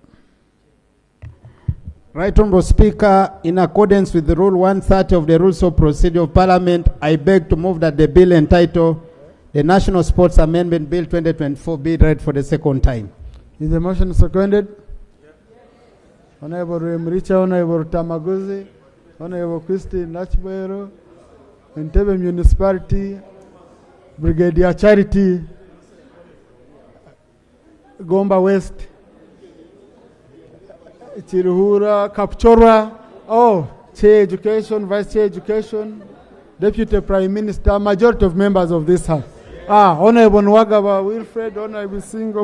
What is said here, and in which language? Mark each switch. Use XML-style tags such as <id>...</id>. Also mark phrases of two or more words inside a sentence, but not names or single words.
<en>Right Honourable Speaker, in accordance with the Rule 130 of the Rules of Procedure of Parliament, I beg to move that the bill entitled the National Sports Amendment Bill 2024 be read for the second time. Is the motion seconded? Yes. Honourable Remricha, Honourable Tamaguzi, Honourable Christine Nachboero, Entebbe Municipality, Brigadier Charity, Gomba West, Chiruhura, Kapchora, Chair Education, Vice Chair Education, Deputy Prime Minister, majority of members of this House. Honorable Nwagaba Wilfred, Honorable Singo.</en>